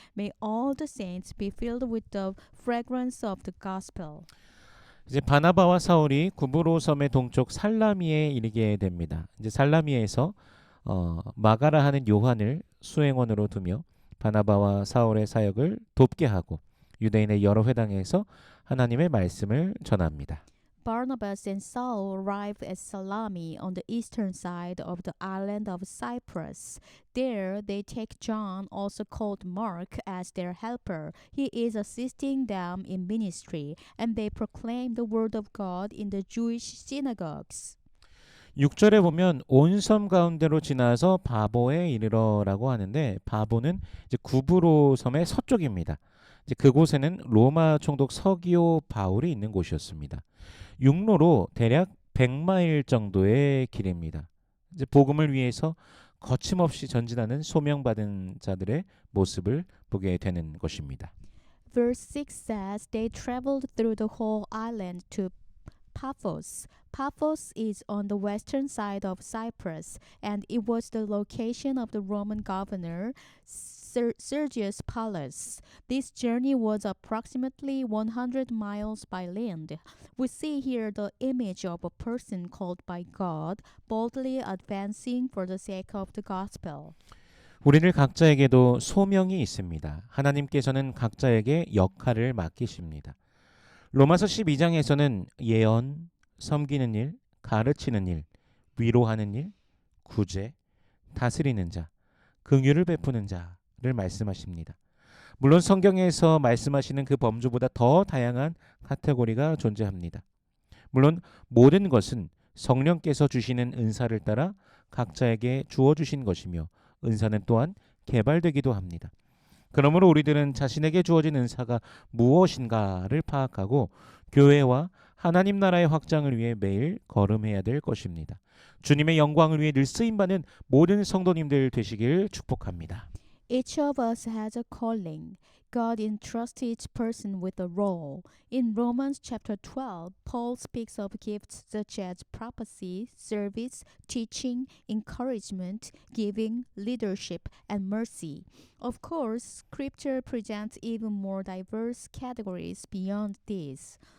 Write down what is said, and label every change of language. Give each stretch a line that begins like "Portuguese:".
English: May all the saints be filled with the fragrance of the gospel.
Korean: 이제 바나바와 사울이 구브로 섬의 동쪽 살라미에 이르게 됩니다. 이제 살라미에서 마가라 하는 요한을 수행원으로 두며 바나바와 사울의 사역을 돕게 하고 유대인의 여러 회당에서 하나님의 말씀을 전합니다.
English: Barnabas and Saul arrived at Salami on the eastern side of the island of Cyprus. There they take John, also called Mark, as their helper. He is assisting them in ministry, and they proclaim the word of God in the Jewish synagogues.
Korean: 6절에 보면 온 섬 가운데로 지나서 바보에 이르러라고 하는데 바보는 이제 구브로 섬의 서쪽입니다. 이제 그곳에는 로마 총독 서기오 바울이 있는 곳이었습니다. 육로로 대략 100마일 정도의 길입니다. 이제 복음을 위해서 거침없이 전진하는 소명받은 자들의 모습을 보게 되는 것입니다.
English: Verse 6 says they traveled through the whole island to Paphos. Paphos is on the western side of Cyprus, and it was the location of the Roman governor Sergius Paulus. This journey was approximately 100 miles by land. We see here the image of a person called by God, boldly advancing for the sake of the gospel.
Korean: 우리들 각자에게도 소명이 있습니다. 하나님께서는 각자에게 역할을 맡기십니다. 로마서 12장에서는 예언, 섬기는 일, 가르치는 일, 위로하는 일, 구제, 다스리는 자, 긍휼을 베푸는 자를 말씀하십니다. 물론 성경에서 말씀하시는 그 범주보다 더 다양한 카테고리가 존재합니다. 물론 모든 것은 성령께서 주시는 은사를 따라 각자에게 주어주신 것이며 은사는 또한 개발되기도 합니다. 그러므로 우리들은 자신에게 주어진 은사가 무엇인가를 파악하고 교회와 하나님 나라의 확장을 위해 매일 걸음해야 될 것입니다. 주님의 영광을 위해 늘 쓰임받는 모든 성도님들 되시길 축복합니다.
English: Each of us has a calling. God entrusts each person with a role. In Romans chapter 12, Paul speaks of gifts such as prophecy, service, teaching, encouragement, giving, leadership, and mercy. Of course, Scripture presents even more diverse categories beyond these.